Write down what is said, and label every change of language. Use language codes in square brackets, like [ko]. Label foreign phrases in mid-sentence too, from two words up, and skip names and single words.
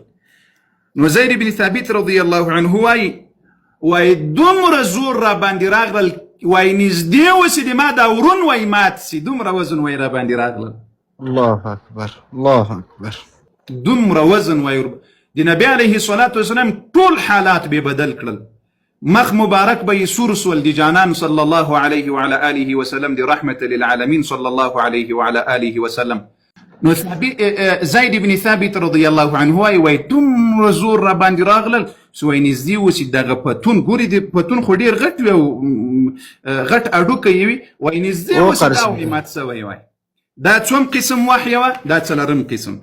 [ps] نو زید بن ثابت [ar] رضی الله عنه [ps] وای دومره زور را باندې راغلل، وای نږدې وسې د ما دا ورون وای مات سي، دومره وزن وای را باندې راغلل. [ar] الله اکبر الله اکبر. [ps] دومره وزن وای د نبی [ar] علیه الصلاة والسلام [ps] ټول حالات به بدل کړل. مخ مبارک به سور سول د جانان [ar] صلی الله علیه وعلى آله وسلم، [ps] د [ar] رحمت للعالمین صلی الله علیه وعلى آله وسلم. [ps] نو زید بن ثابت [ar] رضی الله عنه [ps] وای دومره زور را باندې راغلل چې وای نږدې وسې دغه پتون، ګورې د پتون خو ډېر غټ وي او غټ اډوکی یې وي، وای نږدې وسې دا وای مات سوی وای. دا څوم قسم وحی وه؟ دا څلورم قسم.